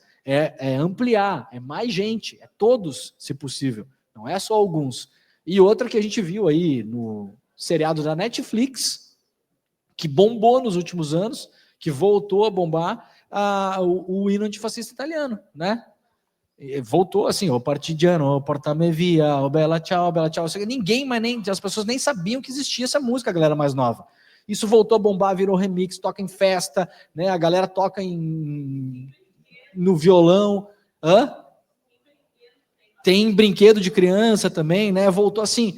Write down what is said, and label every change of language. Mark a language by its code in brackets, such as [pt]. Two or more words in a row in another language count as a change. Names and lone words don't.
[pt] É ampliar, é mais gente, é todos, se possível. Não é só alguns. E outra que a gente viu aí no seriado da Netflix, que bombou nos últimos anos, que voltou a bombar, o hino antifascista italiano, né? Voltou assim, o partigiano, o porta-me via, o [it] bella ciao, bella ciao. [pt] Ninguém, mas nem as pessoas nem sabiam que existia essa música, a galera mais nova. Isso voltou a bombar, virou remix, toca em festa, né? A galera toca no violão. Tem brinquedo de criança também, né? Voltou assim.